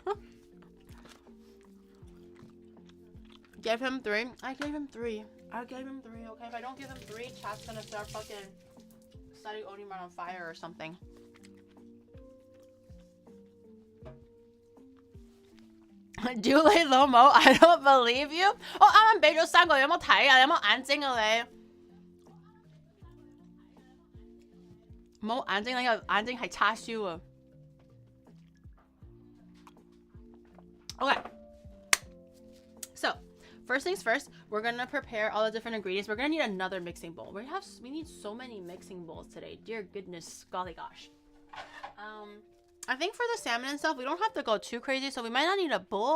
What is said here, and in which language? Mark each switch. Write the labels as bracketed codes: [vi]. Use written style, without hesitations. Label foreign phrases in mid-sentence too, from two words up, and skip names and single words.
[en] Give him 3. I gave him 3. I gave him 3, okay? If I don't give him 3, chat's gonna start fucking setting Onimart on fire or something. Julie Lomo, I don't believe you. [yue] 我啱啱俾咗3個，有冇睇啊？有冇眼睛啊你？冇眼睛，你個眼睛係叉燒啊！ [en] Okay, so first things first, we're gonna prepare all the different ingredients. We're gonna need another mixing bowl. We need so many mixing bowls today. Dear goodness, golly gosh. I think for the salmon and stuff, we don't have to go too crazy, so we might not need a bowl.